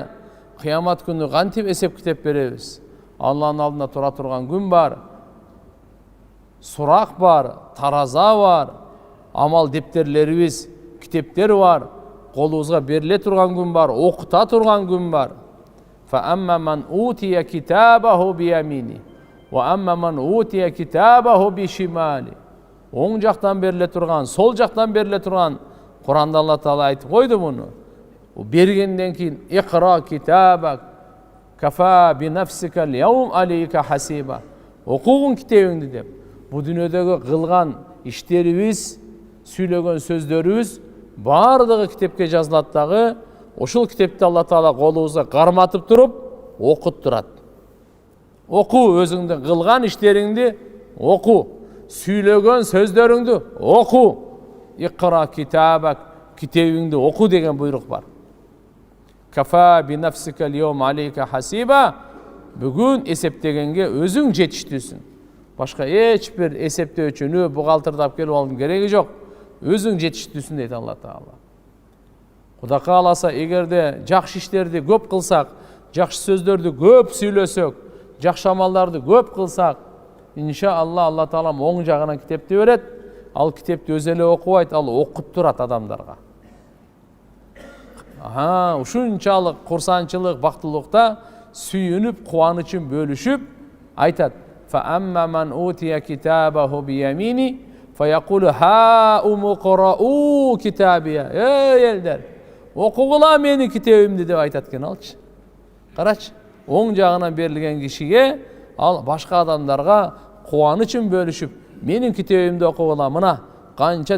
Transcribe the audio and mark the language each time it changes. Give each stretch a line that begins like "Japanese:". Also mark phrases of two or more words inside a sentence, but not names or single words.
Kyrgyz: Кыямат күнү кантип эсеп китеп беребиз? Алланын алдында тура турган күн бар. Сурак бар, тараза бар. Амал дептерлерибиз, китептер бар. Колубузга бериле турган күн бар, окута турган күн бар.
Arabic: فَأَمَّا مَنْ أُوتِيَ كِتَابَهُ بِيَمِينِهِ وَأَمَّا مَنْ أُوتِيَ كِتَابَهُ بِشِمَالِهِ.
Kyrgyz: Оң жактан бериле турган, сол жактан бериле турган. Куранда Алла таала айтып койду муну. Бергенден кийин
Arabic: اقرأ كتابك كفى بنفسك اليوم عليك حسيبا.
Kyrgyz: Окугун китебиңди деп. Бу дүйнөдөгү кылган иштерибиз, сүйлөгөн сөздөрүбүз бардыгы китепке жазылат дагы. Ошол китепти Алла таала колубузга карматып туруп окут турат. Оку өзүңдүн кылган иштериңди, оку. Сүйлөгөн сөздөрүңдү оку.
Arabic: اقرأ كتابك,
Kyrgyz: китебиңди оку деген буйрук бар.
Arabic: كفى بنفسك اليوم عليك حسيبا.
Kyrgyz: Бүгүн эсептегенге өзүң жетиштүүсүң. Башка эч бир эсептөөчүнү бухгалтердап келип алып кереги жок. Өзүң жетиштүүсүң дейт Алла таала. Кудай кааласа, эгерде жакшы иштерди көп кылсак, жакшы сөздөрдү көп сүйлөсөк, жакшы амалдарды көп кылсак, иншалла Алла Таала оң жагынан китепти берет. Ал китепти өзү эле окубайт, ал окуп турат адамдарга. Ушунчалык курсанчылык, бактылыкта сүйүнүп, кубанычын бөлүшүп айтат:
Arabic: "فأما من أوتي كتابه بيمينه فيقول هاؤم اقرءوا كتابيه".
Kyrgyz: Элдер, окугула менин китебимди деп айтат экен алчы. Карачы, оң жагынан берилген кишиге ал башка адамдарга кубанычын бөлүшүп, менин китебимди окугула, мына канча